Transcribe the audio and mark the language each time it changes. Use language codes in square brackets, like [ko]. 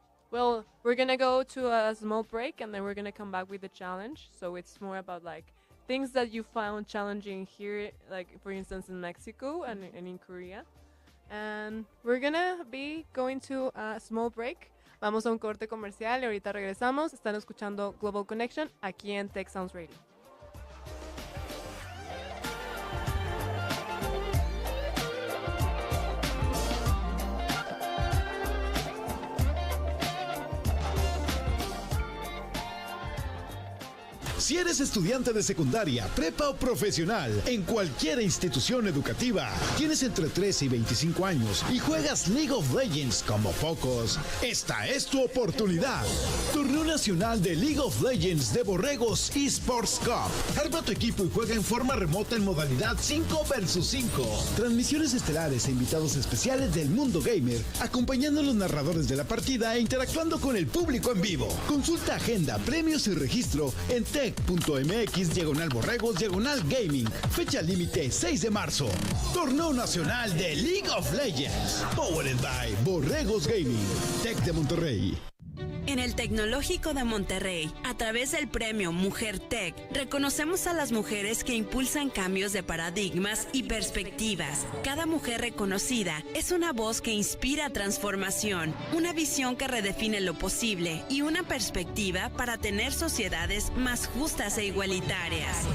[en] Well, we're going to go to a small break, and then we're going to come back with the challenge. So it's more about like things that you found challenging here, like for instance in Mexico and in Korea. And we're going to be going to a small break. [es] Vamos a un corte comercial y ahorita regresamos. Están escuchando Global Connection aquí en Tech Sounds Radio. Si eres estudiante de secundaria, prepa o profesional, en cualquier institución educativa, tienes entre 13 y 25 años y juegas League of Legends como pocos, esta es tu oportunidad. Torneo Nacional de League of Legends de Borregos eSports Cup. Arma tu equipo y juega en forma remota en modalidad 5 vs 5. Transmisiones estelares e invitados especiales del mundo gamer, acompañando a los narradores de la partida e interactuando con el público en vivo. Consulta agenda, premios y registro en tech.mx/borregos/gaming. Fecha límite 6 de marzo. Torneo Nacional de League of Legends. [en] Powered by Borregos Gaming. [es] Tech de Monterrey. En el Tecnológico de Monterrey, a través del premio Mujer Tech, reconocemos a las mujeres que impulsan cambios de paradigmas y perspectivas. Cada mujer reconocida es una voz que inspira transformación, una visión que redefine lo posible y una perspectiva para tener sociedades más justas e igualitarias.